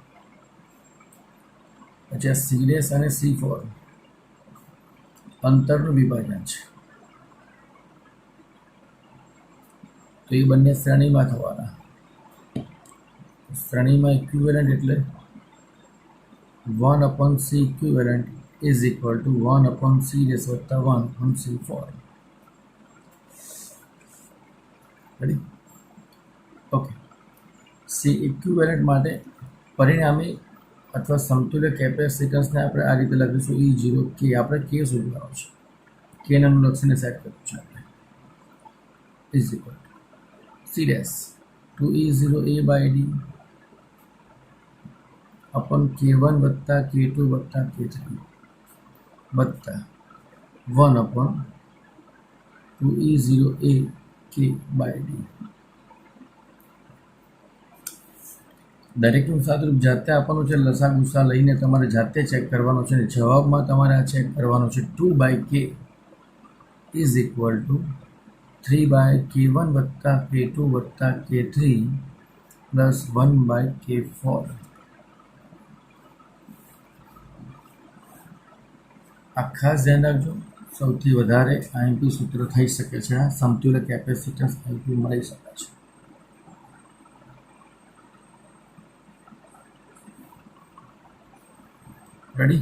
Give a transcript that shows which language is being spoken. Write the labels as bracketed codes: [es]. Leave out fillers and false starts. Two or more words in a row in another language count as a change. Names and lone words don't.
[gu] પછી આ C' અને C4 અંતરનું વિભાજન છે, તો એ બંને શ્રેણીમાં થવાના. [en] શ્રેણીમાં ઇક્વિવેલન્ટ એટલે 1/C equivalent is equal to 1/C' + 1/C4. [gu] રેડી? [en] okay, C equivalent [gu] માટે પરિણામી અથવા સમતુલ્ય કેપેસિટન્સને આપણે આ રીતે લખીશું E0 K. આપણે K શોધવાનું છે. K નામનું લક્ષણને સેટ કર્યું છે આપણે. [en] is equal to C' 2E0 A/D upon K1 + K2 + K3 [gu] વત્તા [en] 1/2E0 A K/D. [gu] દરેકનું સાદુરૂપ જાતે આપવાનું છે. લસા ગુસા લઈને તમારે જાતે ચેક કરવાનો છે. જવાબમાં તમારે આ ચેક કરવાનો છે. [en] 2/K is equal to 3/K1 + K2 + K3 plus 1/K4. [gu] આ ખાસ ધ્યાન રાખજો. સૌથી વધારે આઈએમપી સૂત્ર થઈ શકે છે આ સમતુલ્ય કેપેસિટન્સ આઈએમપી મળી શકે છે. રેડી?